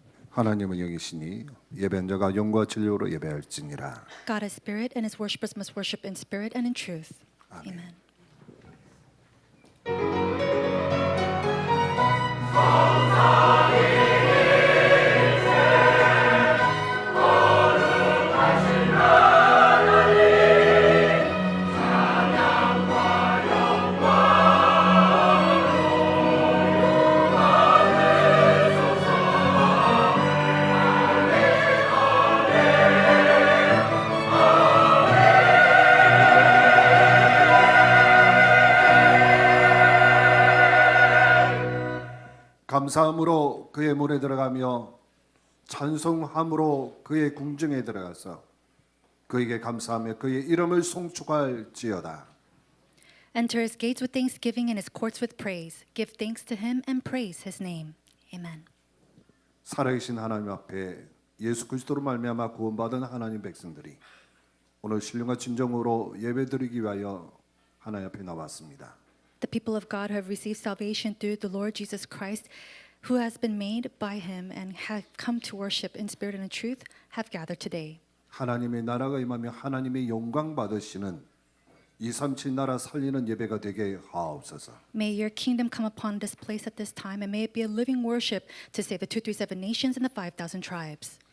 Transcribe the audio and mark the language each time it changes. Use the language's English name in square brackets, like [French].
[Korean] 하나님은 영이시니 예배한 자가 영과 진리로 예배할지니라. [English] God is spirit, and his worshippers must worship in spirit and in truth. Amen. [Korean] 감사함으로 그의 문에 들어가며 찬송함으로 그의 궁정에 들어가서 그에게 감사하며 그의 이름을 송축할지어다. [English] Enter his gates with thanksgiving and his courts with praise. Give thanks to him and praise his name. Amen. [Korean] 살아계신 하나님 앞에 예수 그리스도로 말미암아 구원받은 하나님 백성들이 오늘 신령과 진정으로 예배드리기 위하여 하나님 앞에 나왔습니다. [English] The people of God who have received salvation through the Lord Jesus Christ, who has been made by him and have come to worship in spirit and in truth, have gathered today. [Korean] 하나님의 나라가 임하며 하나님의 영광 받으시는 237 나라 살리는 예배가 되게 하옵소서. [English] May your kingdom come upon this place at this time, and may it be a living worship to save the 237 nations and the 5,000 tribes.